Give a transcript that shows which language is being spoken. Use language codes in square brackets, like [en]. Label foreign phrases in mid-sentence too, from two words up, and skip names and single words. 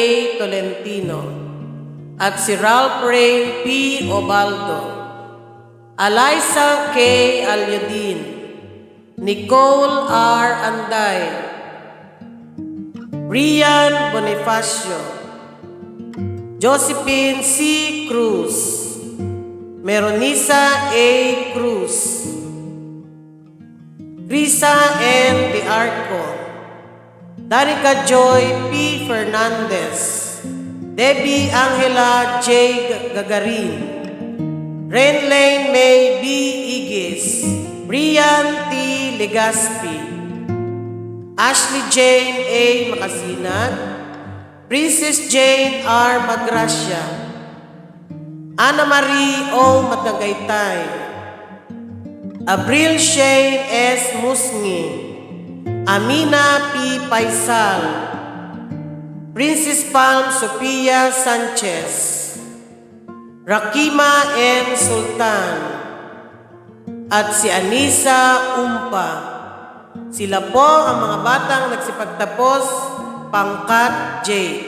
[tl] Tolentino, at si Ralph Ray P. Obaldo, Eliza K. Alyodin, Nicole R. Anday, Rian Bonifacio, Josephine C. Cruz, Meronisa A. Cruz, Risa N. De Arco, Danica Joy P. Fernandez, Debbie Angela J. Gagarin, Renlane May B. Igis, Brian T. Legaspi, Ashley Jane A. Makasinag, Princess Jane R. Magracia, Ana Marie O. Matagaytay, Abril Shane S. Musngi, Amina P. Paisal, Princess Palm Sophia Sanchez, Rakima N. Sultan, at si Anisa Umpa. Sila po ang mga batang nagsipagtapos pangkat J.